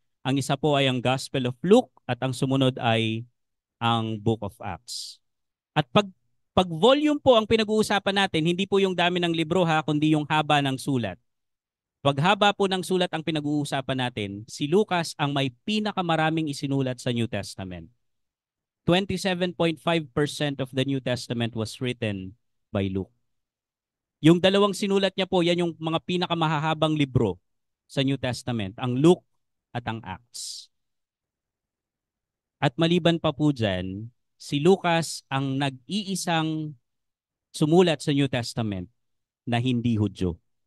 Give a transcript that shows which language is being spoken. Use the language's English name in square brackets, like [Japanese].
[Filipino] Ang isa po ay ang Gospel of Luke at ang sumunod ay ang Book of Acts. At pag volume po ang pinag-uusapan natin, hindi po yung dami ng libro ha, kundi yung haba ng sulat. Pag haba po ng sulat ang pinag-uusapan natin, si Lucas ang may pinakamaraming isinulat sa New Testament. [English] 27.5% of the New Testament was written by Luke. [Filipino] Yung 2 sinulat niya po, yan yung mga pinakamahahabang libro sa New Testament, ang Luke at ang Acts. At maliban pa po dyan, si Lucas ang nag-iisang sumulat sa New Testament na hindi Hudyo.